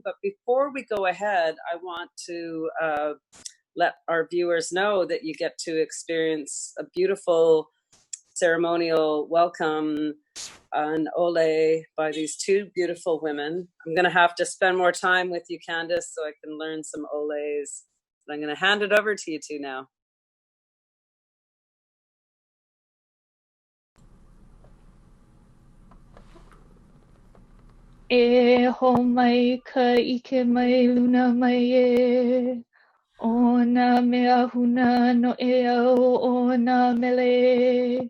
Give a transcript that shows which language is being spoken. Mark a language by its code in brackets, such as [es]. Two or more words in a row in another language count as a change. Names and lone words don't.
[en] But before we go ahead, I want to let our viewers know that you get to experience a beautiful ceremonial welcome and ole by these two beautiful women. I'm going to have to spend more time with you, Candace, so I can learn some oles. But I'm going to hand it over to you two now. [haw] E ho mai ka ike mai luna mai e. O nā mea huna no e au o nā mele.